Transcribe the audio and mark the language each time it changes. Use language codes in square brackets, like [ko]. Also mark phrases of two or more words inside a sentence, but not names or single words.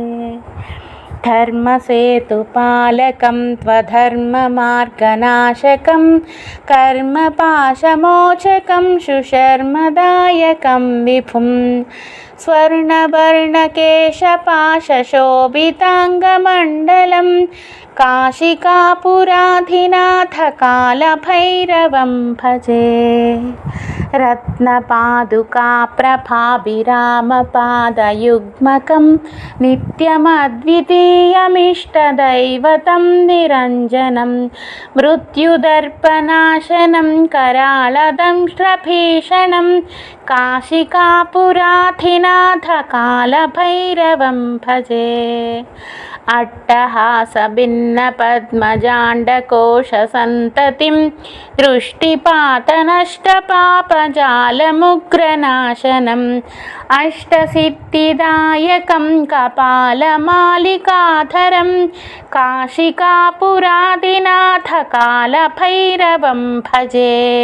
[sa] ధర్మసేతుపాలకం త్వధర్మమార్గనాశకం కర్మపాశమోచకం సుశర్మదాయకం విభుం స్వర్ణవర్ణకేశపాశశోభితాంగమండలం కాశికాపురాధినాథకాలభైరవం భజే. రత్నపాదుకాప్రభాభిరామపాదయుగ్మకం నిత్యమద్వితీయమిష్టదైవతం నిరంజనం మృత్యుదర్పనాశనం कराळदंष्ट्रभीषणं काशिकापुराधिनाथकालभैरवं भजे. अट्टहासभिन्नपद्मजाण्डकोशसन्ततिं दृष्टिपातनष्टपापजालमुग्रनाशनम् अष्टसिद्धिदायकं कपालमालिकाधरं काशिकापुराधिनाथकालभैरवं भजे.